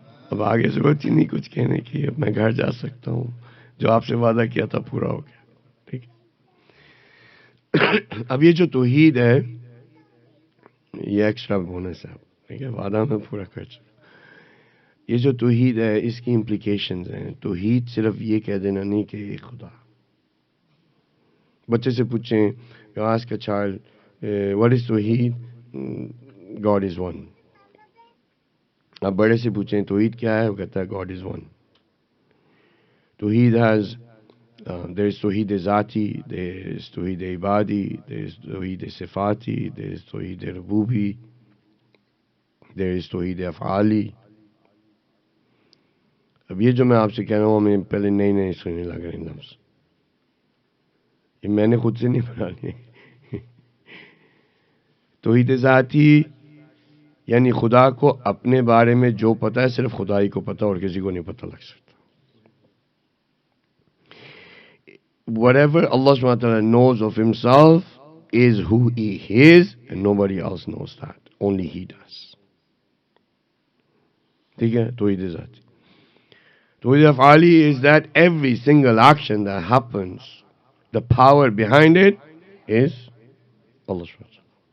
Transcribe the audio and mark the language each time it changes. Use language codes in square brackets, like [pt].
[ur] اب آگے ضرورت ہی نہیں کچھ کہنے کی. اب میں گھر جا سکتا ہوں, جو آپ سے وعدہ کیا تھا پورا ہو گیا. ٹھیک ہے. اب یہ جو توحید ہے یہ ایکسٹرا بونس ہے. ٹھیک ہے, وعدہ میں پورا کر چکا. یہ جو توحید ہے اس کی امپلیکیشنز ہیں. توحید صرف یہ کہہ دینا نہیں کہ یہ خدا. بچے سے پوچھیں, [en] you ask a child, what is توحید? God is one. [ur] آپ بڑے سے پوچھیں توحید کیا ہے, وہ کہتا ہے [en] God is one. [ur] توحید has [en] There is Tawheed Zati, there is Tawheed Ibadi, there is Tawheed Sifati, there is Tawheed Rububi, there is Tawheed Af'ali. [ur] اب یہ جو میں آپ سے کہہ رہا ہوں میں پہلے نئی نئی سننے لگ رہے ہیں لفظ، یہ میں نے خود سے نہیں بنا لیے. توحید ذاتی یعنی خدا کو اپنے بارے میں جو پتہ ہے صرف خدا ہی کو پتہ اور کسی کو نہیں پتہ لگ سکتا. [en] Whatever Allah subhanahu wa ta'ala knows of himself is who he is and nobody else knows that. Only he does. [ur] ٹھیک ہے. توحید ذاتی. [en] Tawheed Af'ali is that every single action that happens, the power behind it is Allah subhanahu wa ta'ala.